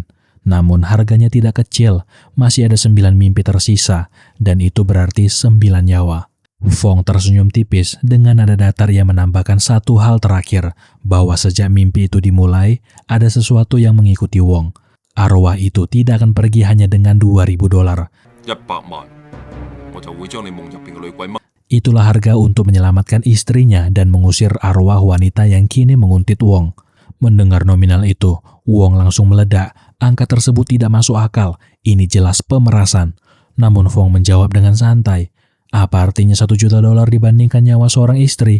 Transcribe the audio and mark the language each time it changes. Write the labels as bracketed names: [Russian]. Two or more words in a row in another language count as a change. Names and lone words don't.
[Indonesian] Namun harganya tidak kecil, masih ada 9 mimpi tersisa, dan itu berarti 9 nyawa. Fong tersenyum tipis. Dengan nada datar ia menambahkan satu hal terakhir, bahwa sejak mimpi itu dimulai, ada sesuatu yang mengikuti Wong. Arwah itu tidak akan pergi hanya dengan $2.000. [Cantonese] 100 萬，我就會將你夢入邊嘅女鬼掹。 [Indonesian] Itulah harga untuk menyelamatkan istrinya dan mengusir arwah wanita yang kini menguntit Wong. Mendengar nominal itu, Wong langsung meledak. Angka tersebut tidak masuk akal. Ini jelas pemerasan. Namun Fong menjawab dengan santai. Apa artinya $1 juta dibandingkan nyawa seorang istri?